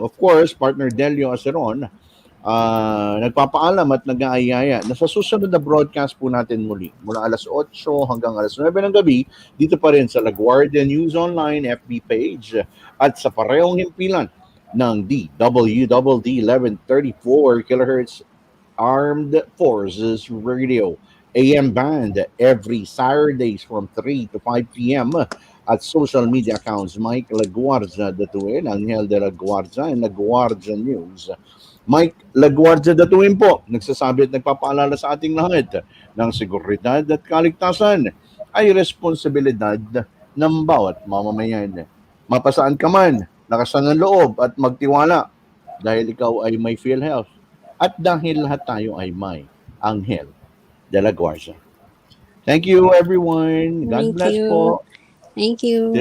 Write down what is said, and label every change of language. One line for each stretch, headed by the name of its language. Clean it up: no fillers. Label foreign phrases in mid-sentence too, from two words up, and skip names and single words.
Filipino: Of course, Partner Delio Aceron, nagpapaalam at nag-aayaya na sa susunod na broadcast po natin muli, mula alas 8 hanggang alas 9 ng gabi, dito pa rin sa Guardia News Online FB page at sa parehong himpilan ng DWDD 1134 kHz Armed Forces Radio
English: AM band every Saturdays from 3 to 5 p.m.
Filipino: at
English: social media accounts
Filipino: Mike Laguardia Datuin, Anghel de la Guardia, and Laguardia News. Mike Laguardia Datuin po, nagsasabi at nagpapaalala sa ating lahat ng seguridad at kaligtasan ay responsibilidad ng bawat mamamayan. Mapasaan ka man, lakasan ng loob at magtiwala dahil ikaw ay may Philhealth at dahil lahat tayo ay may Anghel de la Guardia.
English: Thank you everyone. God Thank bless you. po. Thank you.